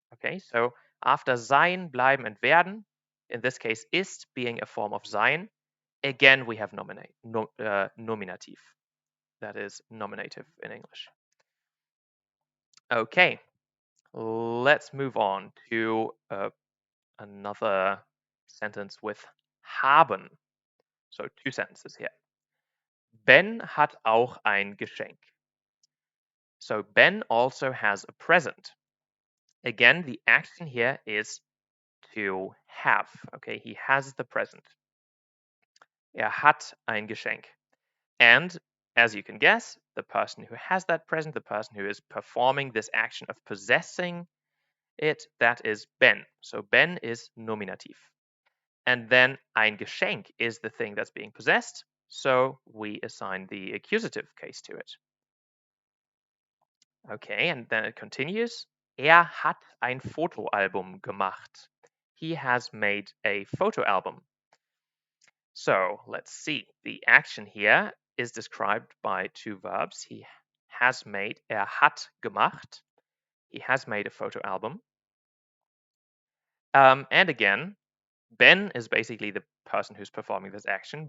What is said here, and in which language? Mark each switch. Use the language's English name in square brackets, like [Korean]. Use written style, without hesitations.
[English] Okay, so after sein, bleiben, and werden, in this case, ist being a form of sein, again we have nominative. That is nominative in English. Okay, let's move on to another sentence with haben. So two sentences here. [German] Ben hat auch ein Geschenk. [English] So Ben also has a present. Again, the action here is to have. Okay, he has the present. [German] Hat ein Geschenk. [English] And as you can guess, the person who has that present, the person who is performing this action of possessing it, that is Ben. So Ben is nominative. And then ein Geschenk is the thing that's being possessed. So we assign the accusative case to it. Okay, and then it continues. [German] Hat ein Fotoalbum gemacht. [English] He has made a photo album. So let's see. The action here is described by two verbs. He has made, [German] hat gemacht. [English] He has made a photo album. And again, Ben is basically the person who's performing this action.